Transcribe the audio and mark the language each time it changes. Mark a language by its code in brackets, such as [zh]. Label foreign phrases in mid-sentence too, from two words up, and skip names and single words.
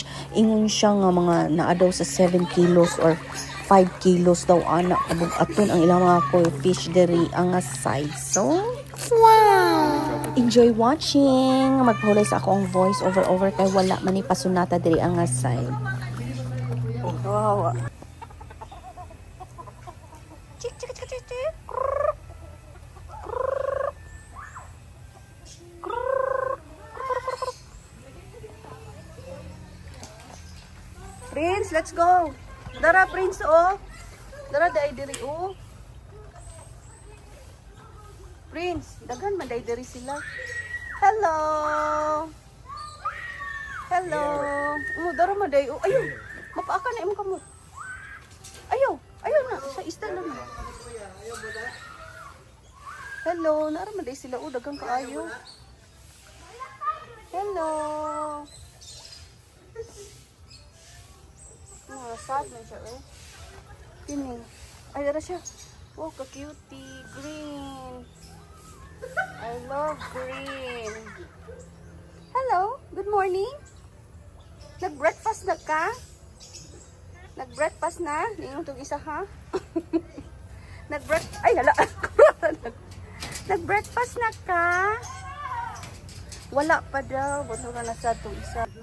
[ceb] Ingon siya nga mga naa daw sa 7 [en] kilos or 5 kilos [ceb] daw anak kabug aton ang ilang mga [en] koi fish [ceb] diri ang side. [en] So wow, enjoy watching. [ceb] Magpahulay sa akong [en] voice over [ceb] kay wala man ni pasunata diri ang side. Wow. Chik chik chik chik chik. [en] Prince, let's go. [ceb] Dara Prince oh. Dara dai diri oh. Prince, daghan man dai diri sila. [en] Hello. Hello. [ceb] Dara man dai oh. Ayo. Mapaaka na imong kamot. Ayaw na sa ista lang. Hello, nara man dai sila oh, daghang kaayo. Hello. Sad man siya eh. Kini. Ay, dara siya. Wow, ka-cutie. [en] Green. I love green. Hello, good morning. [ceb] Nag-breakfast na ka? Nag-breakfast na? Ningon tong isa ha? Ay, hala. Nag-breakfast na ka? Wala pa daw. Buto ka na sa tong isa.